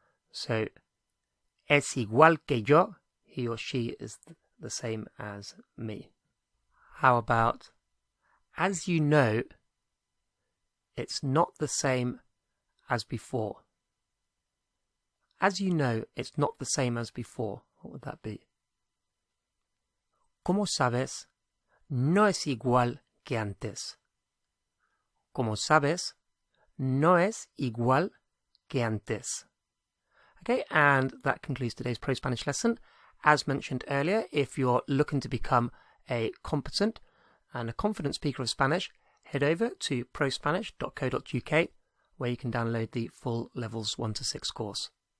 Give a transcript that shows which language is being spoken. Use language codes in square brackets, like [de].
[en] So, [es] es igual que yo, [en] he or she is the same as me. How about, as you know, it's not the same as before. As you know, it's not the same as before. What would that be? [es] Como sabes, no es igual que antes. Como sabes, no es igual que antes. [en] Okay, and that concludes today's Pro Spanish lesson. As mentioned earlier, if you're looking to become a competent and a confident speaker of Spanish, head over to prospanish.co.uk, where you can download the full Levels 1 to 6 course.